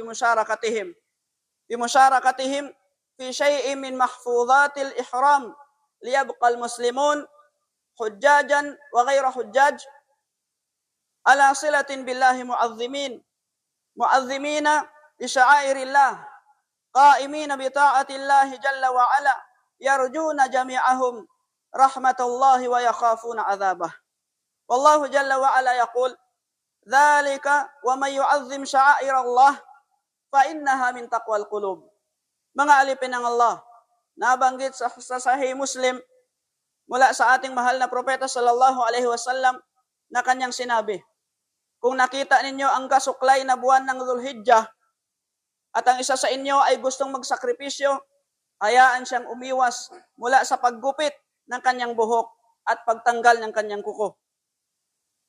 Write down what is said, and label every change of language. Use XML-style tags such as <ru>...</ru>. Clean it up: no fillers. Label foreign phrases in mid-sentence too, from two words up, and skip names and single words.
<ar>بمشاركتهم في شيء من محفوظات الإحرام ليبقى المسلمون حجاجا وغير حجاج على صلة بالله معظمين لشعائر الله قائمين بطاعة الله جل وعلا يرجون جميعهم رحمة الله ويخافون عذابه. والله جل وعلا يقول: ذلك ومن يعظم شعائر الله فإنها من تقوى القلوب.</ar> <tl>Mga alipin ng Allah, nabanggit sa Sahih Muslim mula sa ating mahal na propeta</tl> <ar>صلى الله عليه وسلم</ar> <tl>na kanyang sinabi: kung nakita ninyo ang kasuklay na buwan ng Dhul-Hijjah at ang isa sa inyo ay gustong magsakripisyo, hayaan siyang umiwas mula sa paggupit ng kanyang buhok at pagtanggal ng kanyang kuko.</tl>